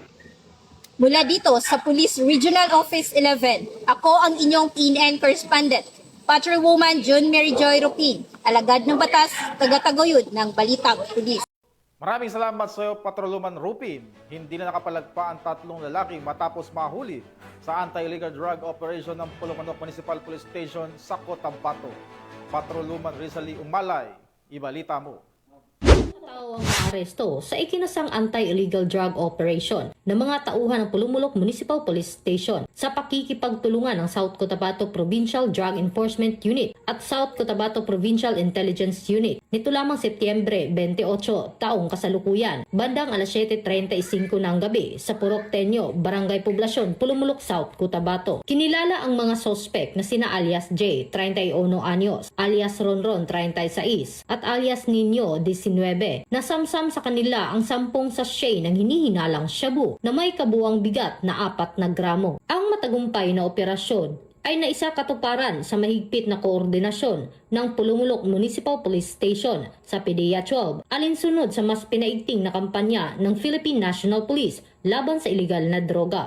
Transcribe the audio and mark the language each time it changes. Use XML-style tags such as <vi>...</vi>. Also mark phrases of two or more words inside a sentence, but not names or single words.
<tl>Mula dito sa Police Regional Office 11, ako ang inyong PNN Correspondent, Patrolwoman June Mary Joy Rupin, alagad ng batas, tagataguyod ng Balitang Pulis. Maraming salamat sa iyo, Patrolwoman Rupin. Hindi na nakapalagpa ang 3 lalaki matapos mahuli sa</tl> <en>anti-illegal drug operation</en> <tl>ng Pulumanok Municipal Police Station sa Cotabato. Patrolwoman Rizali Umalay, ibalita mo. Tao ang naaresto sa ikinasang</tl> <en>anti-illegal drug operation</en> <tl>ng mga tauhan ng Pulumulok Municipal Police Station sa pakikipagtulungan ng South Cotabato Provincial Drug Enforcement Unit at South Cotabato Provincial Intelligence Unit nito lamang Setyembre 28 taong kasalukuyan bandang alas 7:35 ng gabi sa Purok Tenyo, Barangay Poblasyon, Pulumulok South, Cotabato. Kinilala ang mga sospek na sina alias J, 31 anyos, alias Ronron, 36 at alias Nino, 19 Norte. Nasamsam sa kanila ang 10 sachet ng hinihinalang shabu na may kabuang bigat na 4 na gramo. Ang matagumpay na operasyon ay naisakatuparan sa mahigpit na koordinasyon ng Pulumulok Municipal Police Station sa PDEA 12, alinsunod sa mas pinaigting na kampanya ng Philippine National Police laban sa iligal na droga.</tl>